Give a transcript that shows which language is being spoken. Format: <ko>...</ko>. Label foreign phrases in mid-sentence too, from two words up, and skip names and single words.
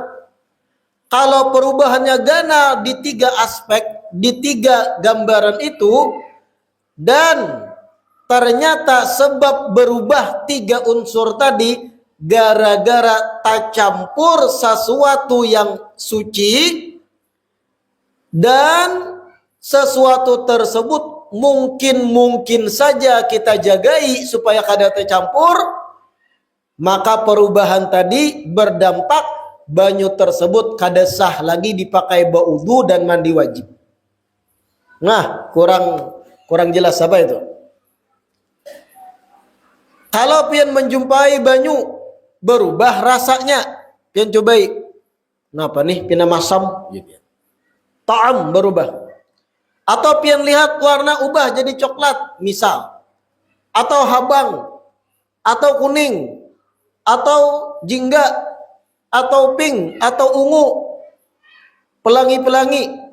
<id>Kalau perubahannya ganal di tiga aspek, di tiga gambaran itu, dan ternyata sebab berubah tiga unsur tadi gara-gara tak campur sesuatu yang suci, dan sesuatu tersebut mungkin saja kita jagai supaya</id> <bjn>kada tercampur,</bjn> <id>maka perubahan tadi berdampak banyu tersebut</id> <bjn>kada sah</bjn> <id>lagi dipakai baudu dan mandi wajib. Nah, kurang jelas apa itu? Kalau pian menjumpai banyu berubah rasanya,</id> <bjn>pian cobai. Kenapa nih pina masam?</bjn> <id>Ta'am berubah. Atau pian lihat warna ubah jadi coklat misal, atau habang, atau kuning, atau jingga, atau pink, atau ungu, pelangi-pelangi.</id>